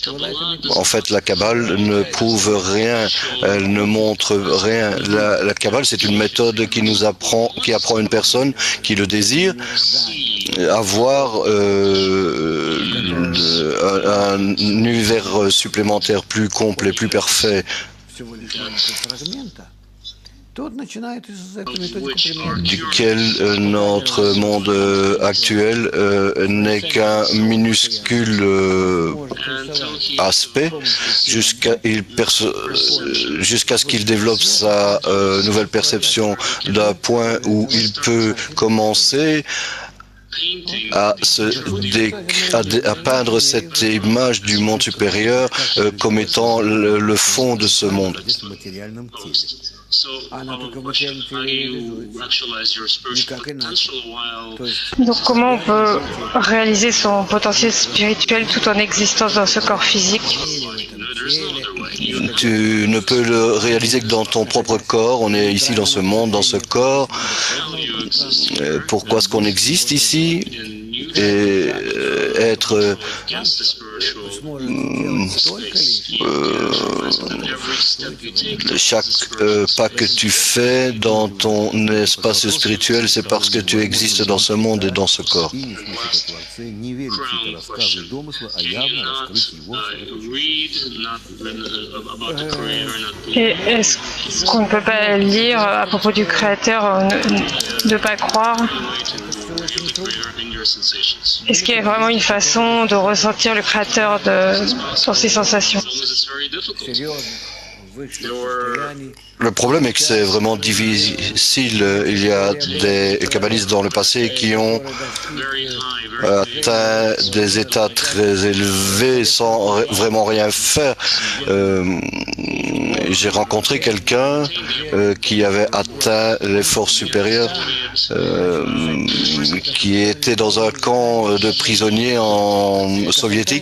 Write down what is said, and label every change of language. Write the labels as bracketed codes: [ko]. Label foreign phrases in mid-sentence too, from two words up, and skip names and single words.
[fr] En fait, la Kabbale ne prouve rien, elle ne montre rien. La Kabbale, c'est une méthode qui apprend à une personne qui le désire avoir un univers supplémentaire plus complet, plus parfait. [ru] всего лишь маленького фрагмента, тот начинает эту методику применять. [fr] Duquel notre monde actuel n'est qu'un minuscule aspect jusqu'à ce qu'il développe sa nouvelle perception d'un point où il peut commencer à peindre cette image du monde supérieur comme étant le fond de ce monde. [ru] в материальном теле. Она только в материальном теле реализуется. Никак иначе. То есть [fr] Donc comment on peut réaliser son potentiel spirituel tout en existant dans ce corps physique? Tu ne peux le réaliser que dans ton propre corps. On est ici dans ce monde, dans ce corps. Pourquoi est-ce qu'on existe ici? Et être chaque pas que tu fais dans ton espace spirituel, c'est parce que tu existes dans ce monde et dans ce corps. [ru] И в смысле Творцы не верить в эти рассказы и домыслы, а явно раскрыть его в [fr] Et est-ce qu'on ne peut pas lire à propos du Créateur, ne pas croire? Est-ce qu'il y a vraiment une façon de ressentir le Créateur dans ses sensations? [ru] серьезно, в высшем состоянии. [fr] Le problème est que c'est vraiment difficile. Il y a des kabbalistes dans le passé qui ont atteint des états très élevés sans vraiment rien faire. J'ai rencontré quelqu'un qui avait atteint les forces supérieures, qui était dans un camp de prisonniers soviétiques.